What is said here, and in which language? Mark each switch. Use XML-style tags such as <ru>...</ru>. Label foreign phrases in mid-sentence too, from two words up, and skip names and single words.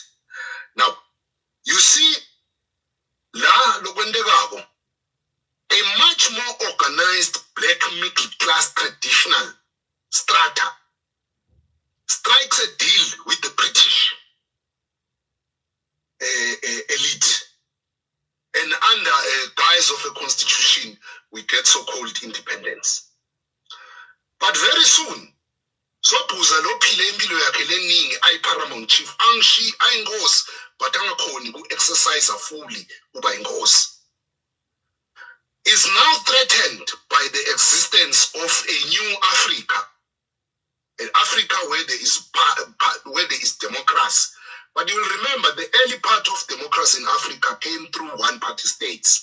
<en>Now, you see, a much more organized black middle class traditional strata strikes a deal with the British elite, and under a guise of a constitution, we get so-called independence. But very soon,</en> <ss>Sopuza lophile impilo yakhe leningi ayi-</ss> <en>paramount chief</en> <ss>angishi ayinkosi but angakhoni ku-</ss> <en>exercise fully</en> <ss>uba inkosi,</ss> <en>is now threatened by the existence of a new Africa, an Africa where there is democracy. But you will remember the early part of democracy in Africa came through one-party states.</en>